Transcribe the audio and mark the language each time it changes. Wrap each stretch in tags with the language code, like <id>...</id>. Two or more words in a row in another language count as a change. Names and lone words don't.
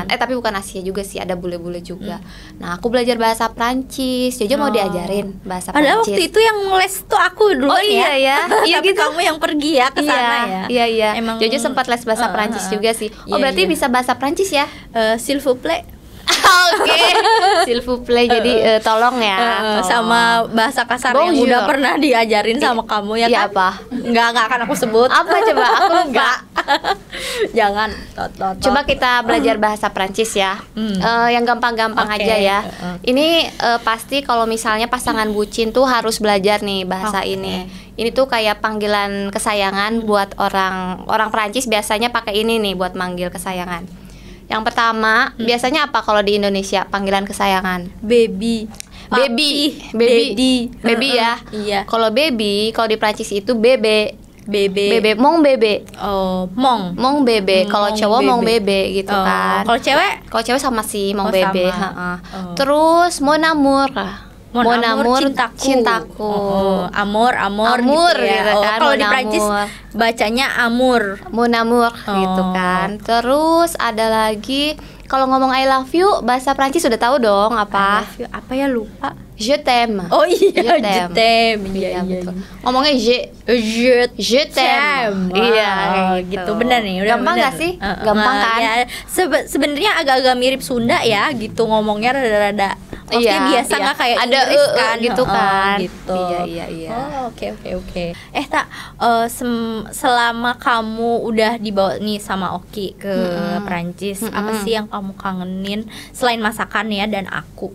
<id>Tapi bukan Asia juga sih, ada bule-bule juga. Nah, aku belajar bahasa Prancis. Jojo mau diajarin bahasa Prancis. Padahal waktu itu yang les tuh aku dulu ya. Iya gitu. Kamu yang pergi ya ke sana ya. Iya. Emang Jojo sempat les bahasa Prancis juga sih. Berarti bisa bahasa Prancis ya?</id> <fr>S'il vous plaît. Oke. S'il vous plaît,</fr> <id>jadi tolong ya. Sama bahasa kasar yang udah pernah diajarin sama kamu ya kan? Iya apa? Enggak akan aku sebut. Apa coba? Aku lupa. Jangan. Coba kita belajar bahasa Prancis ya. Yang gampang-gampang aja ya. Ini pasti kalau misalnya pasangan bucin tuh harus belajar nih bahasa ini. Ini tuh kayak panggilan kesayangan buat orang Prancis biasanya pakai ini nih buat manggil kesayangan. Yang pertama, biasanya apa kalau di Indonesia panggilan kesayangan? Baby ya. Iya. Kalau baby, kalau di Prancis itu bebe.</id> <fr>Bebe, mong bebe. Oh, mong bebe.</fr> <id>Kalau cowok</id> <fr>mong bebe</fr> <id>gitu kan. Kalau cewek sama sih</id> <fr>mong bebe. Terus mon amour. Mon amour cintaku.</fr> <id>Amor gitu, ya. Gitu kan. Kalau di Prancis bacanya amour.</id> <fr>Mon amour</fr> <id>gitu kan. Terus ada lagi kalau ngomong</id> <en>I love you</en> <id>bahasa Prancis sudah tahu dong apa?</id> <en>I love you.</en> <id>Apa ya, lupa.</id> <fr>Je t'aime.</fr> <id>Oh iya,</id> <fr>je t'aime.</fr> <id>Iya betul. Ngomongnya</id> <fr>je t'aime.</fr> <id>Iya, gitu. Benar nih, udah gampang nggak sih? Gampang kan? Ya, sebenarnya agak-agak mirip Sunda ya, gitu ngomongnya rada-rada. Biasa nggak kayak ada Inggris kan, gitu kan? Gitu. Iya. Oh, oke. Tak, selama kamu udah dibawa nih sama Oki ke Prancis, apa sih yang kamu kangenin selain masakan ya dan aku?</id>